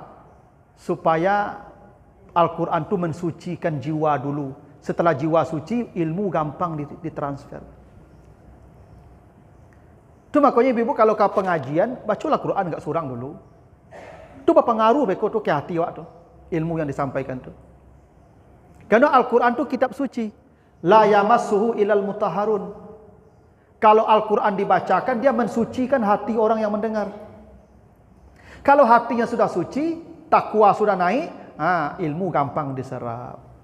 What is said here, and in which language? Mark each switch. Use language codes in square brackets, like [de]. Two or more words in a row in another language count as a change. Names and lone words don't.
[id] Supaya Al-Quran itu mensucikan jiwa dulu. Setelah jiwa suci, ilmu gampang ditransfer. Itu makanya ibu kalau ke pengajian, bacalah Quran enggak surang dulu. Itu berpengaruh beko tu ke hati awak tu. Ilmu yang disampaikan tu. Karena Al-Quran itu kitab suci. [ar] لا يمسه إلا المطهرون. [id] Kalau Al-Quran dibacakan, dia mensucikan hati orang yang mendengar. Kalau hatinya sudah suci, takwa sudah naik, ilmu gampang diserap.